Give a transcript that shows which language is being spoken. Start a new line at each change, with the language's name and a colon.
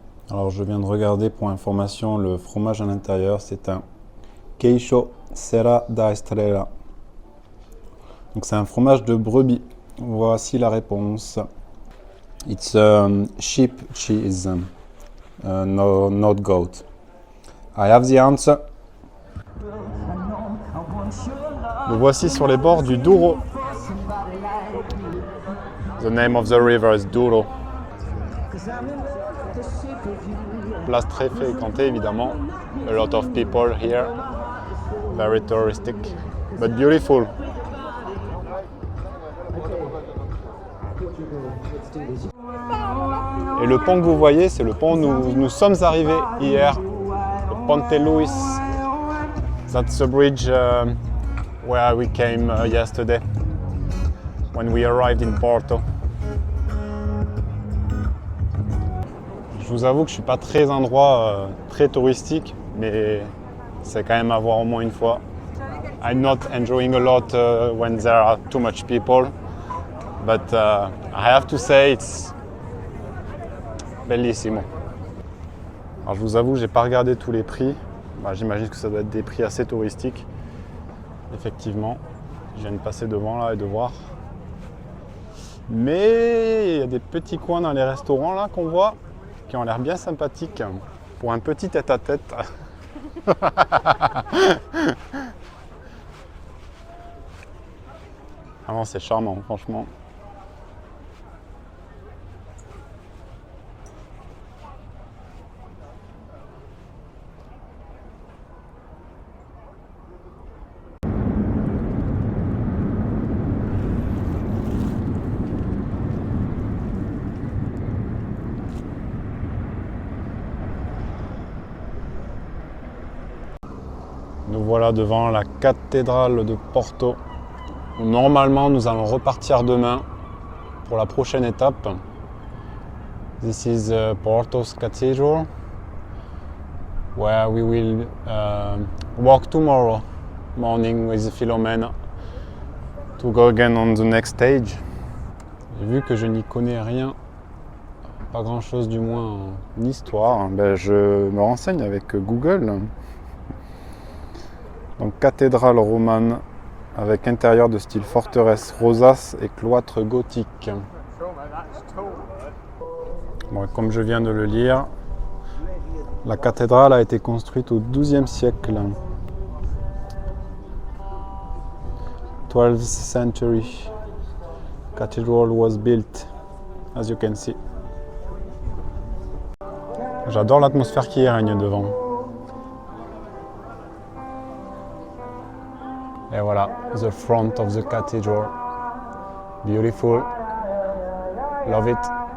French: Alors je viens de regarder pour information le fromage à l'intérieur, c'est un queijo Serra da Estrela. Donc c'est un fromage de brebis Voici la réponse.
English: It's sheep cheese, no, not goat. I have the answer.
French: Nous voici sur les bords du Douro.
English: The name of the river is Douro.
French: Place très fréquentée évidemment.
English: A lot of people here. Very touristic, but beautiful.
French: Et le pont que vous voyez, c'est le pont où nous sommes arrivés hier, le Ponte Luis.
English: That's the bridge where we came yesterday, when we arrived in Porto.
French: Je vous avoue que je suis pas très endroit très touristique, mais c'est quand même à voir au moins une fois.
English: I'm not enjoying a lot when there are too much people, but I have to say it's bellissimo.
French: Alors je vous avoue, j'ai pas regardé tous les prix. J'imagine que ça doit être des prix assez touristiques. Effectivement, je viens de passer devant là et de voir. Mais il y a des petits coins dans les restaurants là qu'on voit qui ont l'air bien sympathiques pour un petit tête-à-tête. Ah non, c'est charmant, franchement. Nous voilà devant la cathédrale de Porto, où normalement nous allons repartir demain pour la prochaine étape.
English: This is Porto's Cathedral, where we will walk tomorrow morning with Philomena to go again on the next stage.
French: Et vu que je n'y connais rien, pas grand chose du moins en histoire, je me renseigne avec Google. Donc cathédrale romane avec intérieur de style forteresse, rosace et cloître gothique. Bon, comme je viens de le lire, la cathédrale a été construite au XIIe siècle.
English: 12th century. Cathedral was built, as you can see.
French: J'adore l'atmosphère qui y règne devant. Et voilà,
English: the front of the cathedral. Beautiful. Love it.